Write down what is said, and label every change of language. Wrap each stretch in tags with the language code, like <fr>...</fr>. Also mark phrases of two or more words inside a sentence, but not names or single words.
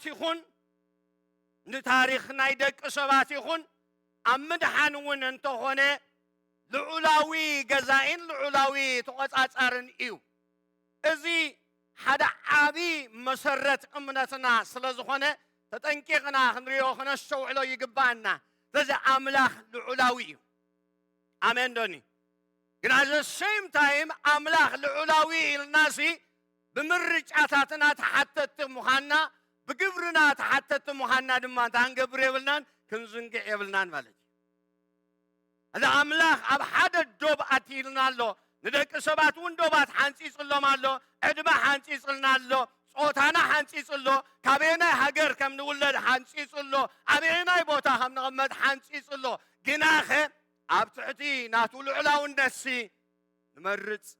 <ti>ይኹን ንታሪኽ ናይ ደቂ ሰባት ይኹን ኣብ ምድሓን እውን እንተኾነ ልዑላዊ ገዛኢን ልዑላዊ ተቆጻጻርን እዩ እዚ ሓደ ዓቢ መሰረት እምነትና ስለ ዝኾነ ተጠንቂቕና ክንሪኦ ክነስተውዕሎ ይግባአና ስለዚ ኣምላኽ ልዑላዊ እዩ ኣሜን ዶኒ ግን</ti> <en>at the same time</en> <ti>ኣምላኽ ልዑላዊ ኢልናሲ ብምርጫታትና ተሓተቲ ምዃንና ብግብርና ተሓተቲ ምዃንና ድማ ታንገብር የብልናን ክንዝንግዕ የብልናን ማለት እዩ እዚ ኣምላኽ ኣብ ሓደ ዶብ ኣትይልና ኣሎ ንደቂ ሰባት እውን ዶባት ሓንፂፅሎም ኣሎ ዕድመ ሓንፂፅልና ኣሎ ጾታና ሓንፂፅሎ ካበየናይ ሃገር ከም ንውለድ ሓንፂፅሎ ኣበየናይ ቦታ ከም ንቕመጥ ሓንፂፅሎ ግናኸ ኣብ ትሕቲ ናቱ ልዑላውነትሲ ንመርፅ</ti>